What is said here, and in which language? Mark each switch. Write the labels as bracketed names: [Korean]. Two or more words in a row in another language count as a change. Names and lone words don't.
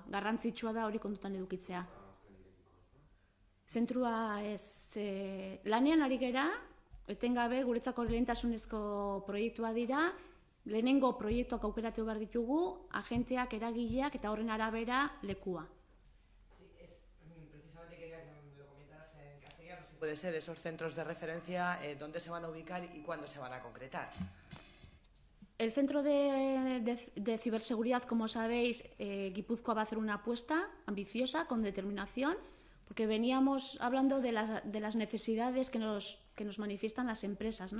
[Basque] Garrantzitsua da hori kontutan edukitzea. Zentrua ez, lanean ari gera, etengabe guretzako lehentasunezko proiektua dira, lehenengo proiektuak aukeratu behar ditugu, agenteak, eragileak eta horren arabera lekua. [Spanish] Precisamente quería que me lo comentas en castellano. Puede ser esos centros de referencia, dónde se van a ubicar y cuándo se van a concretar. El centro de ciberseguridad, como sabéis, Guipúzcoa va a hacer una apuesta ambiciosa, con determinación, porque veníamos hablando de las necesidades que nos manifiestan las empresas, ¿no?